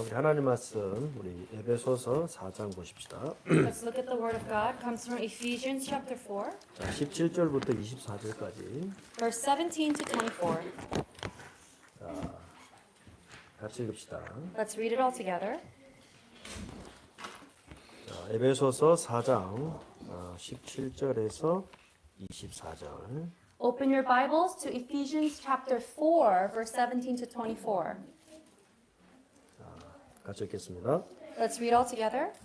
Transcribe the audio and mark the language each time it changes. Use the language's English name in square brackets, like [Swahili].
[Korean] 우리 하나님 말씀 우리 에베소서 4장 보십시다. [English] Let's look at the Word of God. Comes from Ephesians chapter 4, [Korean] 자, 17절부터 24절까지 [English] verse 17 to 24. [Korean] 같이 읽읍시다. [English] Let's read it all together. [Korean] 자, 에베소서 4장 17절에서 24절. [English] Open your Bibles to Ephesians chapter 4, verse 17 to 24. [Korean] 같이 읽겠습니다. [English] Let's read all together.